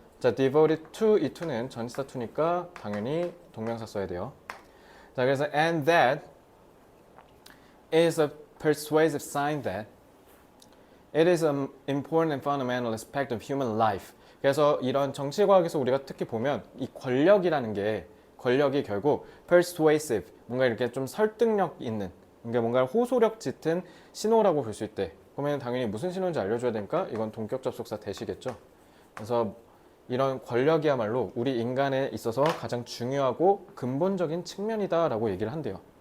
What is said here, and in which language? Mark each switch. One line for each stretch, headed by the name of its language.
Korean: 자, devoted to, 이 to는 전치사 to니까 당연히 동명사 써야 돼요. 자, 그래서
English: and that is a persuasive sign that it is an important and fundamental aspect of human life.
Korean: 그래서 이런 정치과학에서 우리가 특히 보면 이 권력이 결국 persuasive, 뭔가 이렇게 좀 설득력 있는, 그러니까 뭔가 호소력 짙은 신호라고 볼 수 있대. 그러면 당연히 무슨 신호인지 알려줘야 되니까 이건 동격 접속사 대시겠죠. 그래서 이런 권력이야말로 우리 인간에 있어서 가장 중요하고 근본적인 측면이다라고 얘기를 한대요.